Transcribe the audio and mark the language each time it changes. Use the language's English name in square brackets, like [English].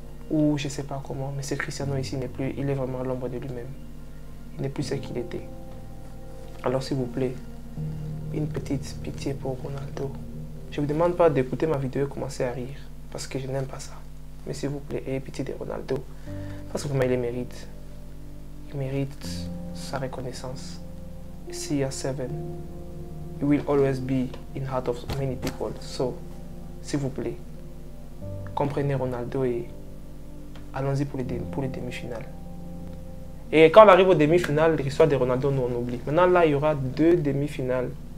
[French] Ou je ne sais pas comment, mais ce Cristiano ici n'est plus, il est vraiment l'ombre de lui-même. Il n'est plus ce qu'il était. Alors s'il vous plaît, une petite pitié pour Ronaldo. Je ne vous demande pas d'écouter ma vidéo et commencer à rire, parce que je n'aime pas ça. Mais s'il vous plaît, ayez pitié de Ronaldo, parce que vraiment il le mérite. Il mérite sa reconnaissance. [English] CR7, he will always be in heart of many people. So, [French] s'il vous plaît, comprenez Ronaldo et allons-y pour les demi-finales. Et quand on arrive aux demi-finales, l'histoire de Ronaldo, nous on oublie. Maintenant là, il y aura 2 demi-finales.